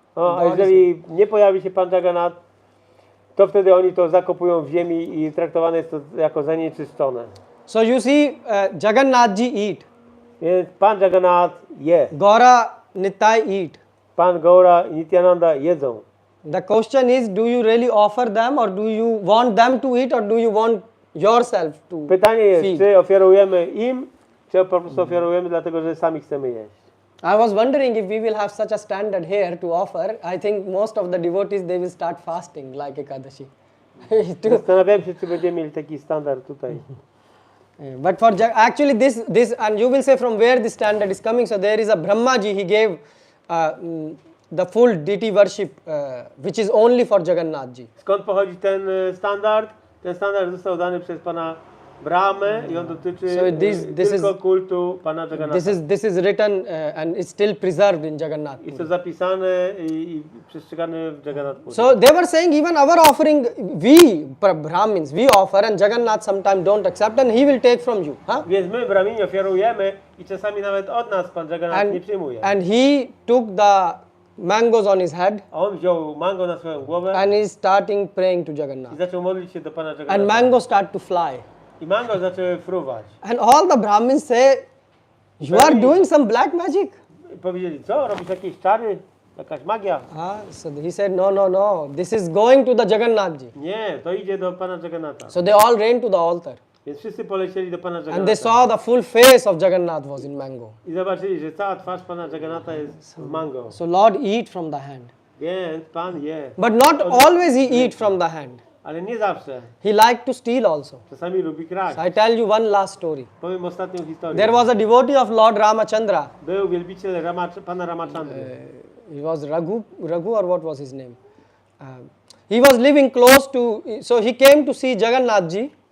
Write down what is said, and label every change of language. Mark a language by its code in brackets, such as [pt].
[pl] a jeżeli nie pojawi się Pan Jagannatha, to wtedy oni to zakopują w ziemi i traktowane jest to jako zanieczyszczone. [en] So you see, Jagannath ji eat, [pl] Więc Pan Jagannatha je, [en] Gaura Nitai eat. [pl] Pan Gaura i Nityananda jedzą. [en] The question is, do you really offer them, or do you want them to eat, or do you want yourself to [pl] Pytanie jest, [en] feed? [pl] czy ofiarujemy im, czy po prostu ofiarujemy dlatego, że sami chcemy jeść. [en] I was wondering if we will have such a standard here to offer. I think most of the devotees, they will start fasting like Ekadashi. [pl] Zastanawiałem się, czy będziemy mieli taki standard tutaj. [en] But for actually this, and you will say from where this standard is coming. So there is a Brahmaji, he gave the full deity worship, which is only for Jagannathji. [pl] Skąd pochodzi ten standard? Ten standard został dany przez Pana Brahmę i on dotyczy [en] So [pl] tylko kultu Pana Jagannatha. [en] This is written and it's still preserved in Jagannath. [pl] Jest to zapisane i przestrzegane w Jagannath Puri. [en] So they were saying even our offering, we Brahmins, we offer and Jagannath sometimes don't accept and he will take from you. Huh? [pl] Więc my, Brahmini, ofiarujemy i czasami nawet od nas Pan Jagannatha nie przyjmuje. [en] And he took the mangoes on his head [pl] A on wziął mango na swoją głowę [en] and is starting praying to [pl] i [en] Jagannath. [pl] zaczął modlić się do Pana [en] And [pl] Jagannatha. [en] mangoes start to fly. [pl] I mango zaczęły fruwać. [en] And all the Brahmins say, you are doing some black magic. [pl] I powiedzieli, co? Robisz jakieś czary? Jakaś magia. [en] So he said, no, this is going to the Jagannath ji. [pl] Nie, to idzie do Pana Jagannatha. [en] So they all ran to the altar. [pl] Więc wszyscy polecieli do Pana [en] And they saw the full face of Jagannath was in mango. [pl] I zobaczyli, że cała twarz Pana Jagannatha jest w mango. [en] So Lord eat from the hand. [pl] Więc Pan je. [en] But not always he eat from the hand. [pl] Ale nie zawsze. [en] He liked to steal also. [pl] Czasami lubi kraść. [en] So I tell you one last story. [pl] Powiem ostatnią historię. [en] There was a devotee of Lord Ramachandra. [pl] Był wielbiciel Pana Ramachandry. [en] He was Raghu or what was his name? He was living close to, so he came to see Jagannath ji.